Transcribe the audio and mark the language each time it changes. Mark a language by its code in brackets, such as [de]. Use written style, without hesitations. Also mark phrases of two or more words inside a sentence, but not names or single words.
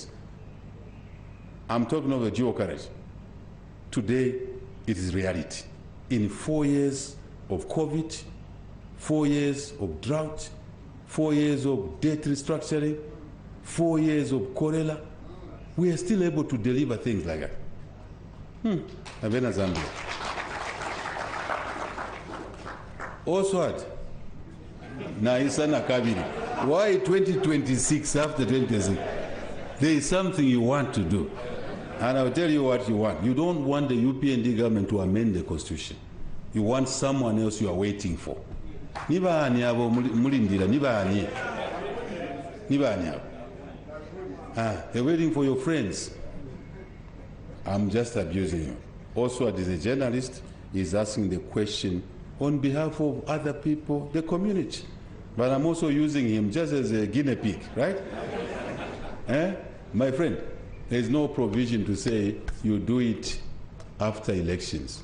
[en] I'm talking of the geocarriage. Today, it is reality. In 4 years of COVID, 4 years of drought, 4 years of debt restructuring, 4 years of cholera, we are still able to deliver things like that. [bem] Abena Zambia. Oswald. Naisana Kabiri. [en] Why 2026 after 2026? There is something you want to do. And I'll tell you what you want. You don't want the UPND government to amend the constitution. You want someone else you are waiting for. [bem] Nibani abo mulindira, nibani. Nibani abo. [en] They're waiting for your friends. I'm just abusing you. Also, as a journalist, he's asking the question on behalf of other people, the community. But I'm also using him just as a guinea pig, right? My friend, there's no provision to say you do it after elections.